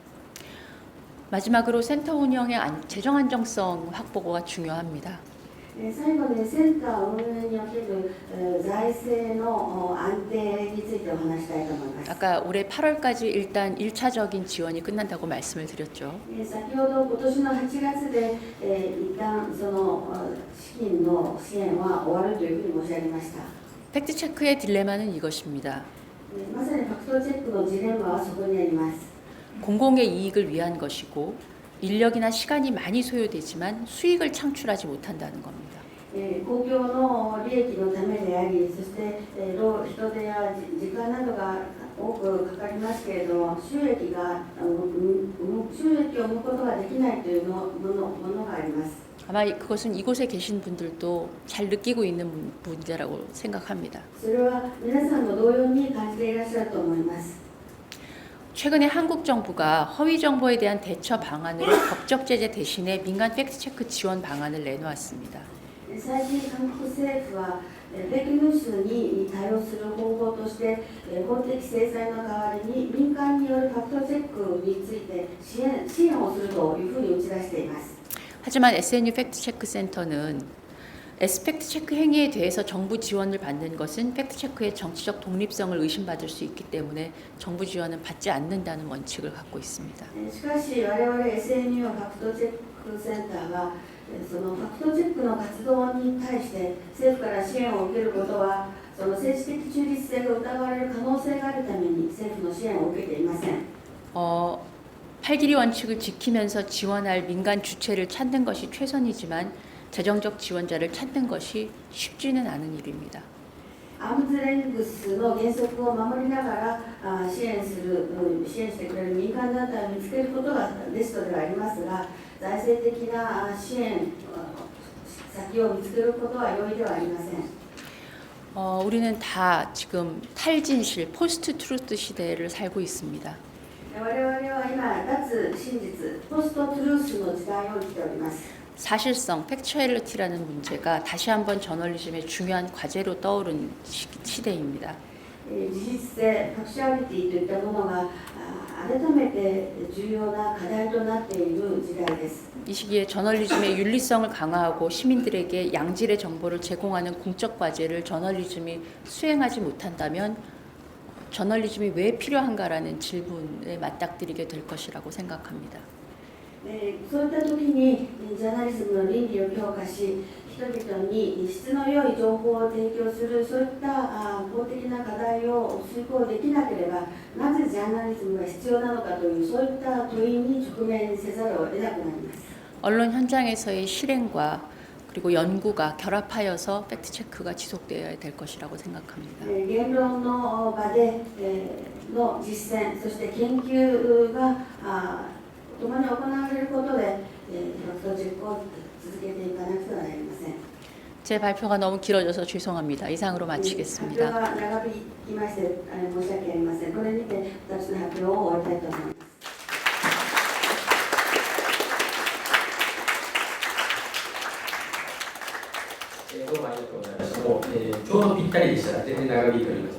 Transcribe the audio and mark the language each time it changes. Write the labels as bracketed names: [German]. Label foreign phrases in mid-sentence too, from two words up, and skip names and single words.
[Korean] 마지막으로 센터 운영의 재정 안정성 확보가 중요합니다. [Japanese] 最後にセンター運営における財政の安定についてお話したいと思います。 [Korean] 아까 올해 8월까지 일단 1차적인 지원이 끝난다고 말씀을 드렸죠. [Japanese] 先ほど今年の8月で一旦その資金の支援は終わるというふうに申し上げました。 [Korean] 팩트체크의 딜레마는 이것입니다. [Japanese] まさにファクトチェックのジレンマはそこにあります。 [Korean] 공공의 이익을 위한 것이고 인력이나 시간이 많이 소요되지만 수익을 창출하지 못한다는 겁니다. [Japanese] 公共の利益のためであり、そして人手や時間などが多くかかりますけれども、収益を生むことができないというものがあります。 [Korean] 아마 그것은 이곳에 계신 분들도 잘 느끼고 있는 문제라고 생각합니다. [Japanese] それは皆さんも同様に感じていらっしゃると思います。 [Korean] 최근에 한국 정부가 허위 정보에 대한 대처 방안으로 법적 제재 대신에 민간 팩트체크 지원 방안을 내놓았습니다. [Japanese] 最近韓国政府はフェイクニュースに対応する方法として法的制裁の代わりに民間によるファクトチェックについて支援をするというふうに打ち出しています。 [Korean] 하지만 SNU 팩트체크 센터는 팩트체크 행위에 대해서 정부 지원을 받는 것은 팩트체크의 정치적 독립성을 의심받을 수 있기 때문에 정부 지원은 받지 않는다는 원칙을 갖고 있습니다. [Japanese] しかし我々 SNU ファクトチェックセンターはそのファクトチェックの活動に対して政府から支援を受けることはその政治的中立性が疑われる可能性があるために政府の支援を受けていません。 [Korean] 팔길이 원칙을 지키면서 지원할 민간 주체를 찾는 것이 최선이지만 재정적 지원자를 찾는 것이 쉽지는 않은 일입니다. [Japanese] アームズレングスの原則を守りながら支援してくれる民間団体を見つけることがベストではありますが、財政的な支援先を見つけることは容易ではありません。 [Korean] 우리는 다 지금 탈진실, [English] post truth [Korean] 시대를 살고 있습니다. [Japanese] 我々は今、脱真実、ポストトゥルースの時代を生きております。 [Korean] 사실성, 팩츄얼리티라는 문제가 다시 한번 저널리즘의 중요한 과제로 떠오른 시대입니다. [Japanese] 事実性、ファクシュアリティといったものが改めて重要な課題となっている時代です。 [Korean] 이 시기에 저널리즘의 윤리성을 강화하고 시민들에게 양질의 정보를 제공하는 공적 과제를 저널리즘이 수행하지 못한다면 저널리즘이 왜 필요한가라는 질문에 맞닥뜨리게 될 것이라고 생각합니다. [Japanese] そういった時にジャーナリズムの倫理を強化し、人々に質の良い情報を提供する、そういった公的な課題を遂行できなければ、なぜジャーナリズムが必要なのかという、そういった問いに直面せざるを得なくなります。 [Korean] 언론 현장에서의 실행과 그리고 연구가 결합하여서 팩트체크가 지속되어야 될 것이라고 생각합니다. [Japanese] 言論の場での実践、そして研究が共に行われることで、ファクトチェックを続けていかなくてはなりません。 [Korean] 제 발표가 너무 길어져서 죄송합니다. 이상으로 [Japanese] 発 [Korean] 마치겠습니다. [Japanese] 表が長引きまして申し訳ありません。これにて私の発表を終わりたいと思います。どうもありがとうございました。ちょうどぴったりでしたら全然長引いております。